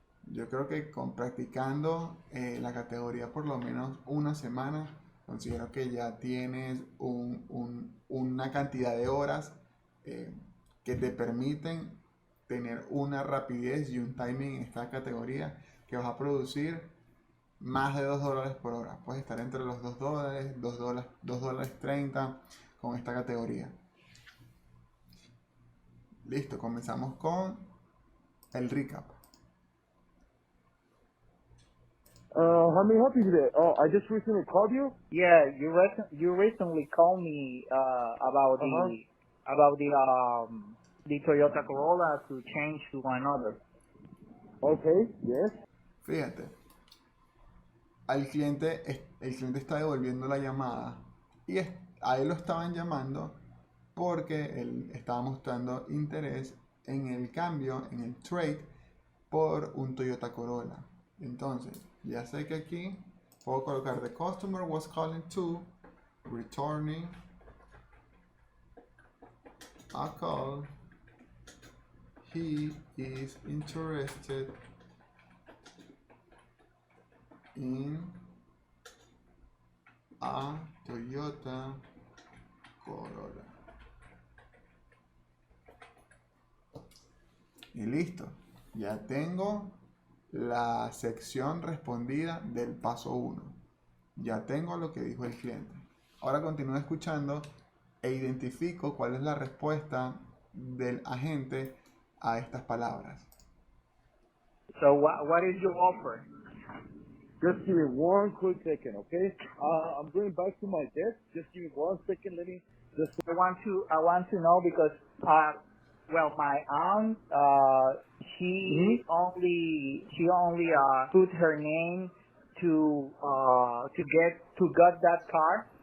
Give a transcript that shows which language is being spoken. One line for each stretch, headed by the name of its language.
Spanish: Yo creo que practicando la categoría por lo menos una semana, considero que ya tienes una cantidad de horas que te permiten tener una rapidez y un timing en esta categoría que vas a producir más de $2 por hora. Puedes estar entre los $2, $2.30 con esta categoría. Listo, comenzamos con el recap.
English: How may I help you today? Oh, I just recently called you. Yeah, you recently called me about the Toyota Corolla to change to another. Okay, yes.
Spanish: Fíjate, el cliente está devolviendo la llamada y a él lo estaban llamando porque él estaba mostrando interés en el cambio, en el trade por un Toyota Corolla. Entonces, ya sé que aquí puedo colocar:
English: the customer was calling to returning a call. He is interested in a Toyota Corolla.
Spanish: Y listo. Ya tengo la sección respondida del paso 1. Ya tengo lo que dijo el cliente. Ahora continúo escuchando e identifico cuál es la respuesta del agente a estas palabras.
English: So what is your offer? Just give me one quick second, okay? I'm going back to my desk. Just give me 1 second. Let me just. I want to know because well, my aunt she only put her name to get that car.